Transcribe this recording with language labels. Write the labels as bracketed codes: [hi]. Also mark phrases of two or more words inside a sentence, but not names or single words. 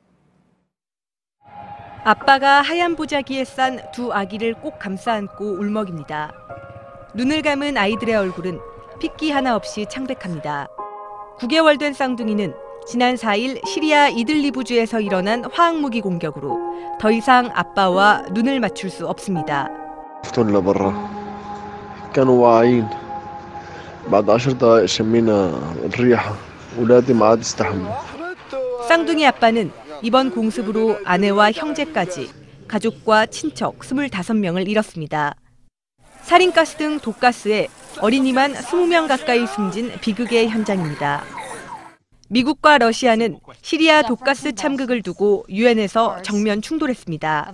[ko] 아빠가 하얀 보자기에 싼 두 아기를 꼭 감싸 안고 울먹입니다. 눈을 감은 아이들의 얼굴은 핏기 하나 없이 창백합니다. 9개월 된 쌍둥이는 지난 4일 시리아 이들리브주에서 일어난 화학무기 공격으로 더 이상 아빠와 눈을 맞출 수 없습니다. [ar] كانوا واعيين بعد 10 دقائق شمينا الريحة ولادي ما عاد يستحملوا. [ko] 쌍둥이 아빠는 이번 공습으로 아내와 형제까지 가족과 친척 25명을 잃었습니다. 살인가스 등 독가스에 어린이만 20명 가까이 숨진 비극의 현장입니다. 미국과 러시아는 시리아 독가스 참극을 두고 유엔에서 정면 충돌했습니다.